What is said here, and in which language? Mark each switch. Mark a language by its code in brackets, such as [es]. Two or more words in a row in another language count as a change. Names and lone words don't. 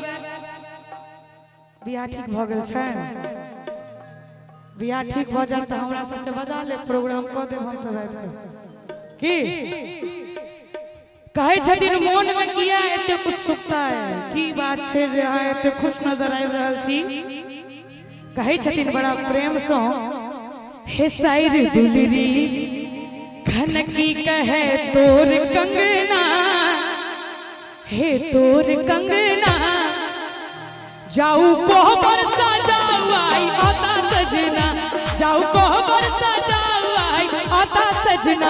[mai] बियाह ठीक भ गेल छै, बियाह ठीक भ जाए त हमरा सबके बजा ले, प्रोग्राम क देब हम सब आबि के। की कहे छथिन मन में किया एते उत्सुकता है, की बात छे जे अहाँ एते खुश नजर आबि रहल छी। कहे छथिन बड़ा प्रेम से, हे साइर दुलरी खनकी कहे तोर कंगना, हे तोर कंगना जाऊ कोहबर सजाऊ आई आता सजना, जाऊ कोहबर सजाऊ आई आता सजना।